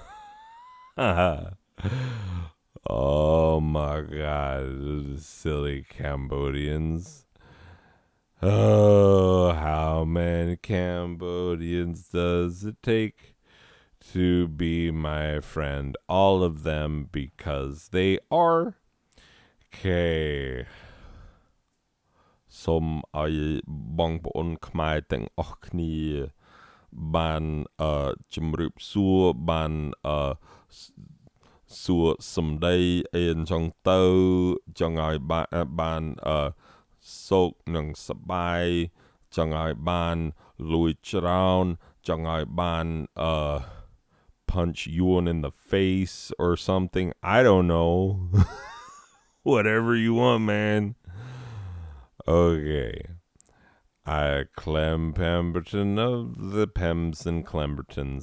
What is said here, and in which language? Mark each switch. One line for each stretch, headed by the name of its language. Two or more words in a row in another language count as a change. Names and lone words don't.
English: Oh my God, silly Cambodians. Oh, how many Cambodians does it take to be my friend? All of them, because they are.
Khmer: Okay. សូមឲ្យបងប្អូនខ្មែរទាំងអស់គ្នាបានជំរាបសួរបានសួរសំដីអីអញ្ចឹងទៅចង់ឲ្យបានសុខនិងសប្បាយចង់ឲ្យបានលួចច្រើនចង់ឲ្យបាន
English: punch Ewan in the face or something. I don't know. Whatever you want, man. Okay. Clem Pemberton of the Pems and Clembertons.